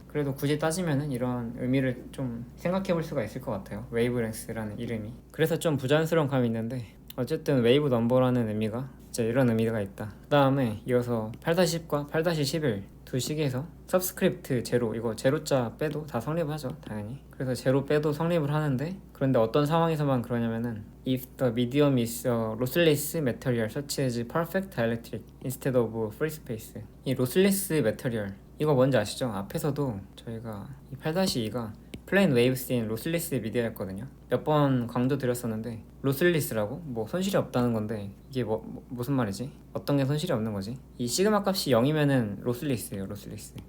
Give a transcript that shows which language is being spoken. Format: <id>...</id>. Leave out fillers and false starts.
<ko>그래도 굳이 따지면은 이런 의미를 좀 생각해 볼 수가 있을 것 같아요. 웨이브랭스라는 이름이. 그래서 좀 부자연스러운 감이 있는데, 어쨌든 웨이브 넘버라는 의미가 이제 이런 의미가 있다. 그 다음에 이어서 8-10과 8-11 두 시기에서 서브스크립트 제로, 이거 제로자 빼도 다 성립을 하죠 당연히. 그래서 제로 빼도 성립을 하는데, 그런데 어떤 상황에서만 그러냐면은</ko> <en>if the medium is a lossless material such as perfect dielectric instead of free space.</en> <ko>이 lossless material 이거 뭔지 아시죠? 앞에서도 저희가 이 8-2가 플레인 웨이브스 인 로슬리스 미디어였거든요. 몇 번 강조 드렸었는데, 로슬리스라고? 뭐 손실이 없다는 건데 이게 무슨 말이지? 어떤 게 손실이 없는 거지? 이 시그마 값이 0이면은 로슬리스예요. 로슬리스.</ko>